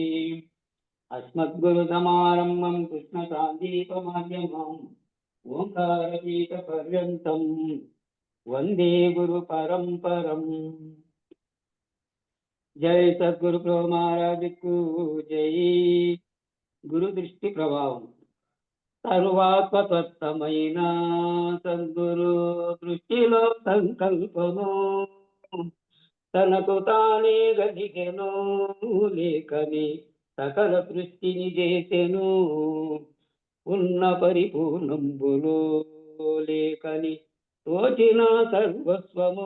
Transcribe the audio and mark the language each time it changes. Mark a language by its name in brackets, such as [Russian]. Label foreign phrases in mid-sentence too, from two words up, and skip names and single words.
[Sanskrit] अस्मद्गुरुसमारम्भं कृष्णशान्तिपमाध्यमम् ओंकारगीतपर्यन्तं वन्दे गुरुपरम्परम्। [Hindi] जय सद्गुरु प्रभु महाराज को जय। [Telugu] గురు దృష్టి ప్రభావం సర్వాత్మతత్వమైన సద్గురు దృష్టిలో సంకల్పము తనకు తానే గదిగెను లేకని సకల సృష్టిని చేసెను ఉన్న పరిపూర్ణంబులో లేకని తోచిన సర్వస్వము